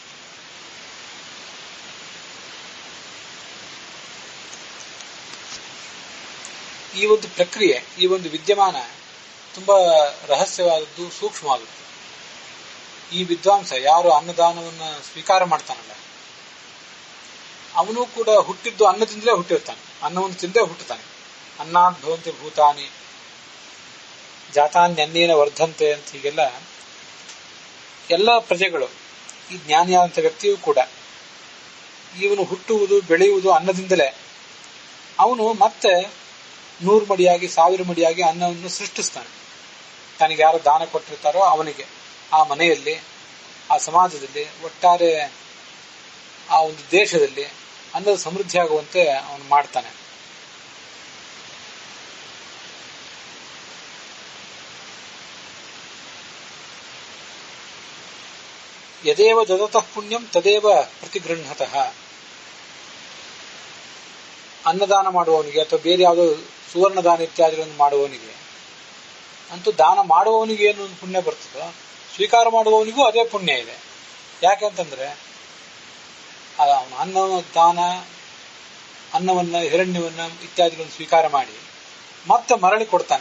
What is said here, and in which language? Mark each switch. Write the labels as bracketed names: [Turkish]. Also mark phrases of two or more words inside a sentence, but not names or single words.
[Kannada] ಈ ಒಂದು ಪ್ರಕ್ರಿಯೆ, ಈ ಒಂದು ವಿದ್ಯಮಾನ ತುಂಬಾ ರಹಸ್ಯವಾದದ್ದು, ಸೂಕ್ಷ್ಮವಾದದ್ದು. ಈ ವಿದ್ವಾಂಸ ಯಾರು ಅನ್ನದಾನವನ್ನು ಸ್ವೀಕಾರ ಮಾಡ್ತಾನಲ್ಲ, ಅವನು ಕೂಡ ಹುಟ್ಟಿದ್ದು ಅನ್ನದಿಂದಲೇ ಹುಟ್ಟಿರ್ತಾನೆ, ಅನ್ನವನ್ನು ತಿಂದೇ ಹುಟ್ಟುತ್ತಾನೆ. [Sanskrit] ಅನ್ನಾದ್ ಭವಂತಿ ಭೂತಾನಿ ಜಾತಾನ್ಯನ್ನೇನ ವರ್ಧಂತೆ [Kannada] ಅಂತ ಹೀಗೆಲ್ಲ ಎಲ್ಲ ಪ್ರಜೆಗಳು, ಈ ಜ್ಞಾನಿಯಾದಂಥ ವ್ಯಕ್ತಿಯೂ ಕೂಡ ಇವನು ಹುಟ್ಟುವುದು ಬೆಳೆಯುವುದು ಅನ್ನದಿಂದಲೇ. ಅವನು ಮತ್ತೆ 100 ಮಡಿಯಾಗಿ 1000 ಮಡಿಯಾಗಿ ಅನ್ನವನ್ನು ಸೃಷ್ಟಿಸ್ತಾನೆ. ತನಗೆ ಯಾರು ದಾನ ಕೊಟ್ಟಿರ್ತಾರೋ ಅವನಿಗೆ, ಆ ಮನೆಯಲ್ಲಿ, ಆ ಸಮಾಜದಲ್ಲಿ, ಒಟ್ಟಾರೆ ಆ ಒಂದು ದೇಶದಲ್ಲಿ ಅನ್ನದ ಸಮೃದ್ಧಿ ಆಗುವಂತೆ ಅವನು ಮಾಡ್ತಾನೆ. [Sanskrit] ಯದೇವ ದದತಃ ಪುಣ್ಯಂ ತದೇವ ಪ್ರತಿಗೃಹತಃ. [Kannada] ಅನ್ನದಾನ ಮಾಡುವವನಿಗೆ ಅಥವಾ ಬೇರೆ ಯಾವುದೋ ಸುವರ್ಣದಾನ ಇತ್ಯಾದಿಗಳನ್ನು ಮಾಡುವವನಿಗೆ ಅಂತೂ ದಾನ ಮಾಡುವವನಿಗೆ ಏನು ಪುಣ್ಯ ಬರ್ತದೋ ಸ್ವೀಕಾರ ಮಾಡುವವನಿಗೂ ಅದೇ ಪುಣ್ಯ ಇದೆ. ಯಾಕೆಂತಂದ್ರೆ ಅವನು ಅನ್ನವನ್ನ ಹಿರಣ್ಯವನ್ನ ಇತ್ಯಾದಿಗಳನ್ನು ಸ್ವೀಕಾರ ಮಾಡಿ ಮತ್ತೆ ಮರಳಿ ಕೊಡ್ತಾನೆ.